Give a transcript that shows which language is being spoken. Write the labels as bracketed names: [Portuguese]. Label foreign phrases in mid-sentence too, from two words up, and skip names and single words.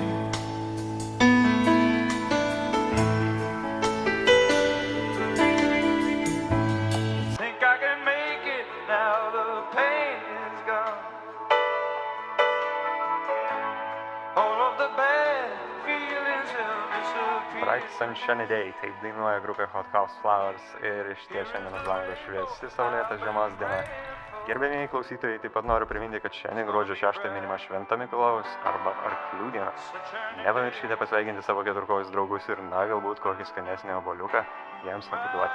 [English] Think I can make it now the pain is gone. All of the bad feelings have disappeared. Bright Sunshiny Day, [Lithuanian] taip dainuoja grupė Hot House Flowers ir išties šiandien už lango šviesi saulėta žiemos diena. Gerbėmieji klausytojai, taip pat noriu priminti, kad šiandien gruodžio 6 minima Švento Mikalojaus arba Arklių diena. Nepamirškite pasveikinti savo keturkojus draugus ir, galbūt kokį skanesnį obuoliuką jiems atiduoti.